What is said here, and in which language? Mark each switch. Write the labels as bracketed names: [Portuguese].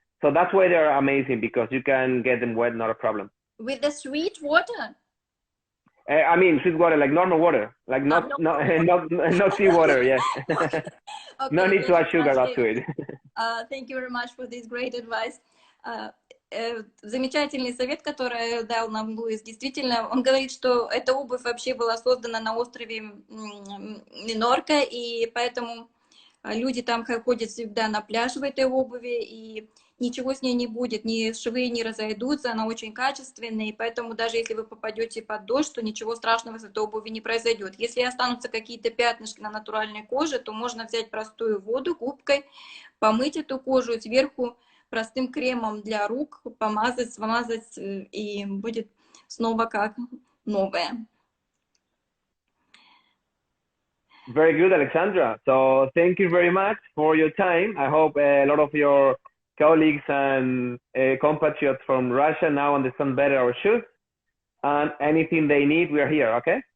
[English] So that's why they're amazing, because you can get them wet, not a problem. With the sweet water? I mean, sweet water, like normal water, like not sea water, yes. Okay, No need to add sugar to it. Thank you very much for this great advice. [Russian] Замечательный совет, который дал нам Луис. Действительно, он говорит, что эта обувь вообще была создана на острове Минорка, и поэтому люди там ходят всегда на пляж в этой обуви, и ничего с ней не будет, ни швы не разойдутся, она очень качественная, и поэтому даже если вы попадете под дождь, то ничего страшного с этой обуви не произойдет. Если останутся какие-то пятнышки на натуральной коже, то можно взять простую воду губкой, помыть эту кожу и сверху простым кремом для рук помазать, смазать, и будет снова как новая. [English] Very good, Alexandra. So thank you very much for your time. I hope a lot of your colleagues and compatriots from Russia now understand better our shoes. And anything they need, we are here, okay?